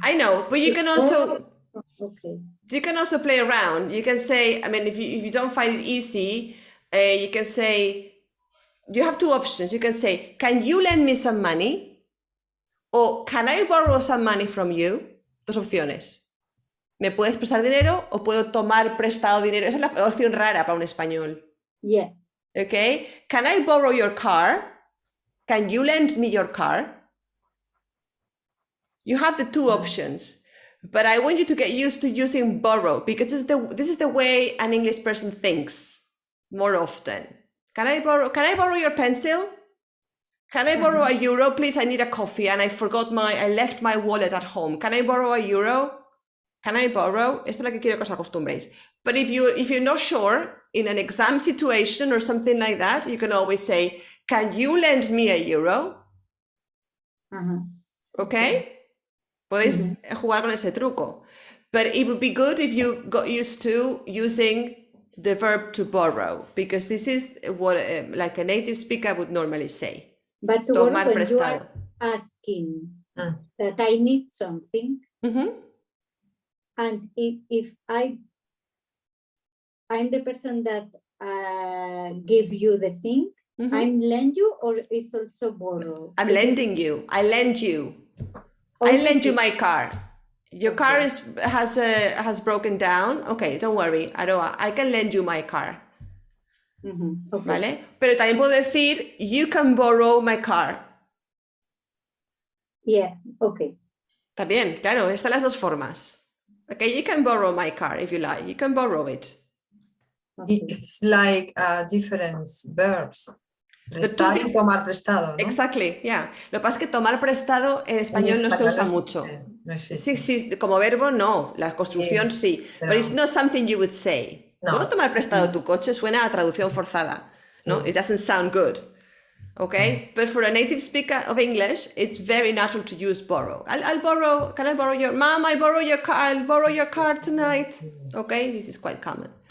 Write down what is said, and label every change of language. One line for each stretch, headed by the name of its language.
English: I know, but you can also Okay. you can also play around. You can say, I mean, if you don't find it easy, you can say, you have two options. You can say, can you lend me some money? O can I borrow some money from you?
Spanish: Dos opciones. ¿Me puedes prestar dinero o puedo tomar prestado dinero? Esa es la opción rara para un español.
English: Yeah. Okay. Can I borrow your car? Can you lend me your car? You have the two options. But I want you to get used to using borrow, because this is the way an English person thinks more often. Can I borrow your pencil? Can I borrow €1, please? I need a coffee and I left my wallet at home. Can I borrow €1? Can I borrow?
Spanish: Esta es la que quiero que os acostumbréis.
English: But if you're not sure, in an exam situation or something like that, you can always say, can you lend me €1? Okay?
Spanish: Podéis jugar con ese truco.
English: But it would be good if you got used to using the verb to borrow, because this is what like a native speaker would normally say. But
Spanish: Tomar
English: when
Spanish: prestado.
English: you are asking that I need something, and if I'm the person that give you the thing, I'm lend you, or it's also borrow? I'm lending you. I lend you. I lend you my car. Your car has broken down. Okay, don't worry, Aroa, I can lend you my car. Okay.
Spanish: ¿Vale? Pero también puedo decir,
English: you can borrow my car. Yeah, okay.
Spanish: También, claro, están las dos formas.
English: Okay, you can borrow my car if you like. You can borrow it. Okay. It's like different verbs.
Spanish: Prestar y tomar prestado, ¿no?
English: Exactly, yeah.
Spanish: Lo que pasa es que tomar prestado en español no se usa mucho. No Sí, existe. sí, como verbo no, la construcción sí, pero-
English: but it's not something you would say. No.
Spanish: ¿Puedo tomar prestado tu coche? Suena a traducción forzada, ¿no? Sí.
English: It doesn't sound good, okay? But for a native speaker of English, it's very natural to use borrow. I'll borrow, can I borrow your, Mom, I borrow your car, I'll borrow your car tonight. Okay, this is quite common.